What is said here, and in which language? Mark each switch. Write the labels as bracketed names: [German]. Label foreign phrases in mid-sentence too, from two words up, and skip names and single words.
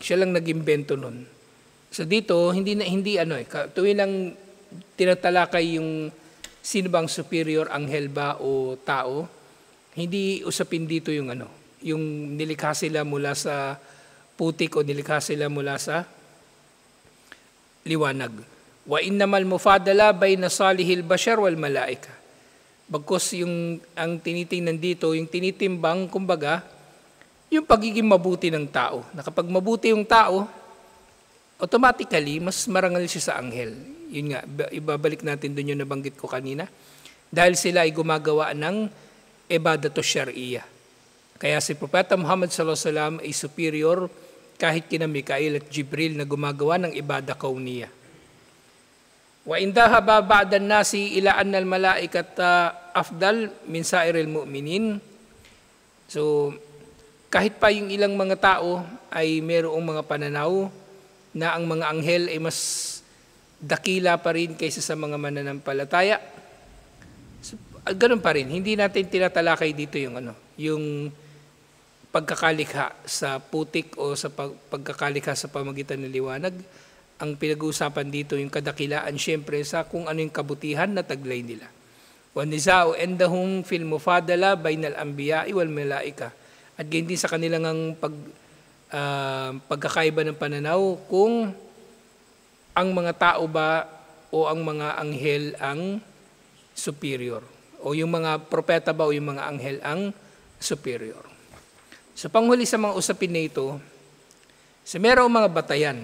[Filipino] Siya lang nag-imbento nun. So dito, tuwing lang tinatalakay yung sino bang superior, anghel ba o tao, hindi usapin dito yung yung nilikha sila mula sa putik o nilikha sila mula sa liwanag. [Arabic] وإنما المفاضلة بين صالحي البشر والملائكة. [Filipino] Bagkus ang tinitingnan dito, yung tinitimbang, kumbaga, yung pagiging mabuti ng tao. Na kapag mabuti yung tao, automatically, mas marangal siya sa anghel. Yun nga, ibabalik natin doon yung nabanggit ko kanina. Dahil sila ay gumagawa ng [Arabic] عبادة شرعية. [Filipino] Kaya si Propeta Muhammad SAW ay superior kahit kina Mikail at Jibril na gumagawa ng [Arabic] عبادة كونية. وذهب بعض الناس إلى أن الملائكة أفضل من سائر المؤمنين. [Filipino] So, kahit pa yung ilang mga tao ay mayroong mga pananaw na ang mga anghel ay mas dakila pa rin kaysa sa mga mananampalataya. So, ganun pa rin. Hindi natin tinatalakay dito yung pagkakalikha sa putik o sa pagkakalikha sa pamagitan ng liwanag. Ang pinag-uusapan dito yung kadakilaan siyempre sa kung ano yung kabutihan na taglay nila. [Arabic] وَنِزَاءُ عِنْدَهُمْ فِي الْمُفَادَلَةِ بَيْنَ الْأَنْبِيَاءِ وَالْمَلَائِكَةِ. [Filipino] At ganyan din sa kanilang pagkakaiba ng pananaw kung ang mga tao ba o ang mga anghel ang superior. O yung mga propeta ba o yung mga anghel ang superior. So panghuli sa mga usapin na ito, mayroong mga batayan.